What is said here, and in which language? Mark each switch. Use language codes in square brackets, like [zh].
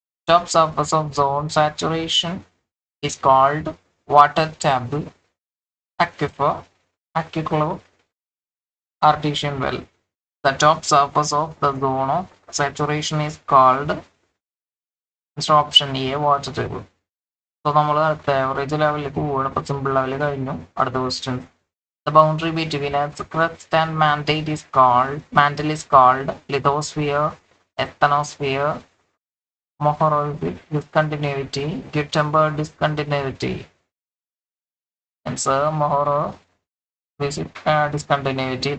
[en] Top surface of zone saturation is called water table, aquifer, aquifer, artesian well. The top surface of the zone of saturation is called option A water table. [ml] So നമ്മൾ അടുത്ത average ലെവലിലേക്ക് പോവുകയാണ്. അപ്പോൾ simple level കഴിഞ്ഞു. അടുത്ത question. [en] The boundary between a crust and mantle is called lithosphere, asthenosphere, Mohorovic discontinuity, Gutenberg discontinuity. Answer Mohorovic discontinuity.